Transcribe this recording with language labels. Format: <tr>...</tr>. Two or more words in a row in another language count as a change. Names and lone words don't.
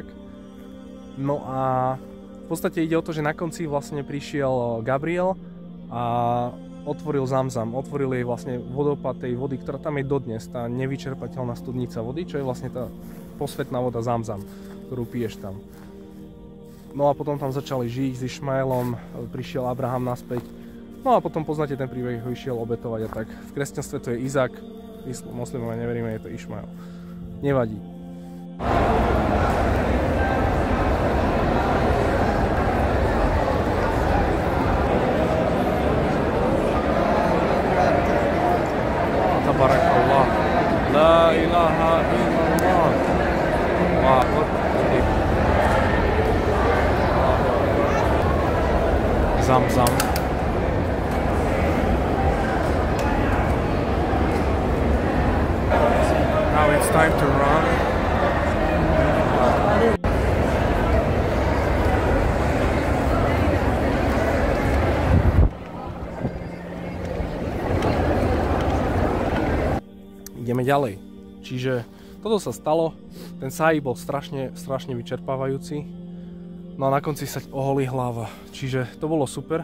<sk>No a v podstate ide o to, že na konci vlastne prišiel Gabriel a otvoril Zamzam, otvoril jej vlastne vodopád tej vody, ktorá tam je dodnes, tá nevyčerpateľná studnica vody, čo je vlastne tá posvätná voda Zamzam, ktorú piješ tam. No a potom tam začali žiť s Išmaelom, prišiel Abraham naspäť, no a potom poznáte ten príbeh, ho išiel obetovať a tak. V kresťanstve to je Izák, moslimové neveríme, je to Išmael. Nevadí. Tabarakallah.</sk> <ar>لا إله إلا الله. الله أكبر.</ar> <sk>Zamzam.</sk> <en>Now it's time to run.</en> <sk>Ideme ďalej. Čiže toto sa stalo, ten Sa'i bol strašne vyčerpávajúci, no a na konci sa oholí hlava, čiže to bolo super.</sk>